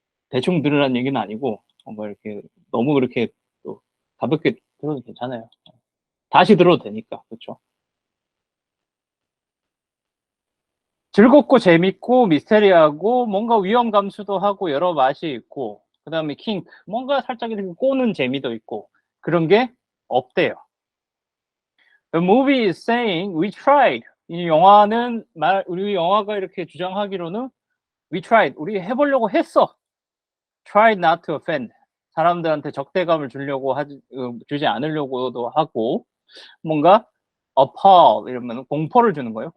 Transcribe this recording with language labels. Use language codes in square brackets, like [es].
[ko] 대충 들으라는 얘기는 아니고 뭐 이렇게 너무 그렇게 또 가볍게 들어도 괜찮아요. 다시 들어도 되니까. 그렇죠? 즐겁고 재밌고 미스테리하고 뭔가 위험 감수도 하고 여러 맛이 있고 그다음에 킹크 뭔가 살짝 이렇게 꼬는 재미도 있고 그런 게 없대요. [en] The movie is saying we tried. [ko] 이 영화는 우리 영화가 이렇게 주장하기로는 we tried. [en] 우리 해보려고 했어. Tried not to offend. [ko] 사람들한테 적대감을 주지 않으려고도 하고 뭔가 appall 이러면 공포를 주는 거예요.